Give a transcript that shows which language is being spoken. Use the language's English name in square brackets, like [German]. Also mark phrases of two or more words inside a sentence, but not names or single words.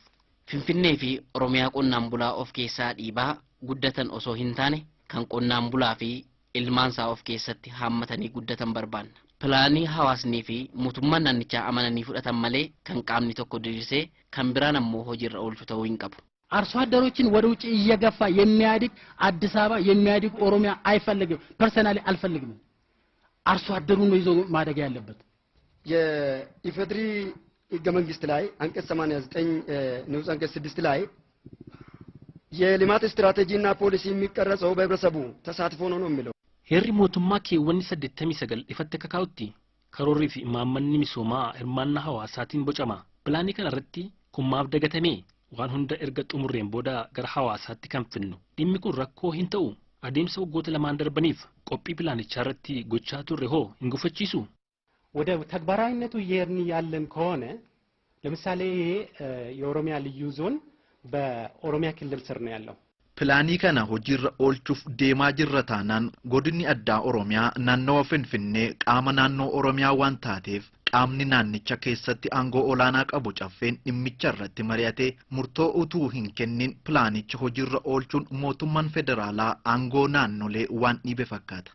[Oromo] Finfinnee fi Oromiyaa qonnaan bulaa of keessaa dhiibaa guddatan osoo hin taane kan qonnaan bulaa fi ilmaansaa of keessatti haammatanii guddatan barbaanna. Pilaanii hawaasnii fi mootummaan naannichaa amananii fudhatan malee kan qaamni tokko diriirsee kan biraan ammoo hojiirra oolchu ta'uu hin qabu. [Amharic] አርሶ አደሮችን ወደ ውጭ እየገፋ የሚያድግ አዲስ አበባ የሚያድግ ኦሮሚያ አይፈልግም። ፐርሰናሊ አልፈልግም። አርሶ አደሩን ነው ይዞ ማደግ ያለበት። የኢፌድሪ ሕገ መንግስት ላይ አንቀጽ 89 ንዑስ አንቀጽ 6 ላይ የልማት ስትራቴጂና ፖሊሲ የሚቀረጸው በህብረተሰቡ ተሳትፎ ነው የሚለው። [Oromo] Heerri mootummaa keewwanni 89 ifatti kakaa'utti karoorii fi imaammanni misoomaa hirmaannaa hawaasaatiin bocama. Pilaanii kana irratti kummaaf dagatamee waan hunda erga xumurreen booda gara hawaasaatti kan finnu. Dhimmi kun rakkoo hin ta'u. Adeemsa waggoota lamaan darbaniif qophii pilaanichaa irratti gochaa turre hoo hin gufachiisu? [Amharic] ወደ ተግባራዊነቱ እየሄድን ያለን ከሆነ ለምሳሌ የኦሮሚያ ልዩ ዞን በኦሮሚያ ክልል ስር ነው ያለው። [Oromo] ፕላኒ kana hojiirra oolchuuf deemaa jirra taanaan godinni addaa Oromiyaa naannawa Finfinnee qaama naannoo Oromiyaa waan taateef qaamni naannicha keessatti aangoo olaanaa qabu caffeen dhimmicha irratti mari'atee murtoo utuu hin kennin pilaanicha hojiirra oolchuun mootummaan federaalaa aangoo naannolee waan dhiibe fakkaata.